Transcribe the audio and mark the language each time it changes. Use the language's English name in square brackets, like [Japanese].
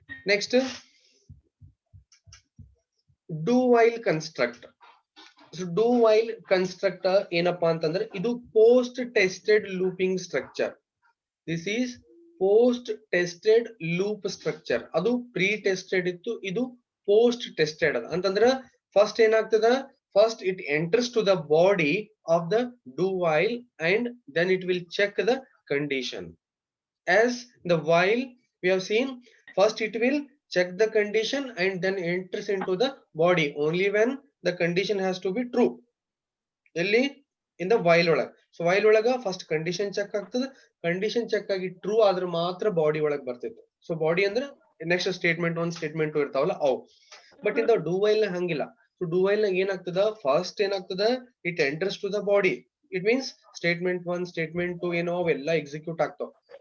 [English] Next do while construct. [Kannada] So do while construct ಏನಪ್ಪಾ ಅಂತಂದ್ರೆ ಇದು post tested looping structure. [English] This is post tested loop structure. [Kannada] ಅದು pre tested ಇತ್ತು, ಇದು post tested ಅದ. ಅಂತಂದ್ರ ಫಸ್ಟ್ ಏನಾಗ್ತದ? [English] First it enters to the body of the do while and then it will check the condition. As the while we have seen, first it will check the condition and then enters into the body only when the condition has to be true. Elli in the while ಒಳಗ್. [Kannada] So while ಒಳಗ first condition check ಆಗ್ತದ, condition check ಆಗಿ true ಆದ್ರೆ ಮಾತ್ರ body ಒಳಗ್ ಬರ್ತಿತ್ತು. So body ಅಂದ್ರೆ next statement 1 statement 2 ಇರ್ತಾವಲ್ಲ ಅವು. [English] but in the do while [Kannada] ನ ಹಂಗಿಲ್ಲ. ಸೊ ಡೂ ವೈಲ್ ನಾಗ ಏನಾಗ್ತದ, ಫಸ್ಟ್ ಏನಾಗ್ತದ, [English] It enters to the body. It means [Kannada] statement 1 statement 2 ಏನೋ ಅವೆಲ್ಲ ಎಕ್ಸಿಕ್ಯೂಟ್ ಆಗ್ತಾವ.